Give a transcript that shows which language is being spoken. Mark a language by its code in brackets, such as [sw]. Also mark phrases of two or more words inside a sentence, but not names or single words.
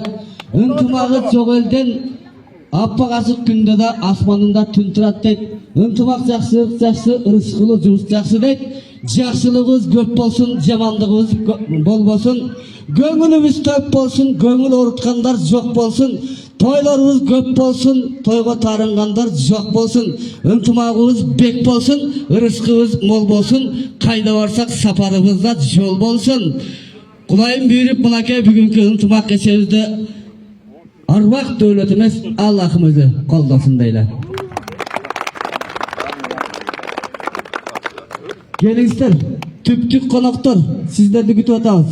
[ky] Ынтымагы жок элдин аппак ачык күндө да асманында түн турат дейт. Ынтымак жакшылык жакшы, ырыскылуу жумуш жакшы дейт. Жакшылыгыбыз көп болсун, жамандыгыбыз болбосун. Көңүлүбүз төк болсун, көңүл ооруткандар жок болсун. Тойлорубуз көп болсун, тойго таарынгандар жок болсун. Ынтымагыбыз бек болсун, ырыскыбыз мол болсун. Кайда барсак сапарыбызда жол болсун. Кудайым буйруп мынакей бүгүнкү ынтымак кечебизди арбак дөөлөт эмес, Аллахым өзү колдосун дейли. Келиңиздер, түптүк коноктор, сиздерди күтүп атабыз.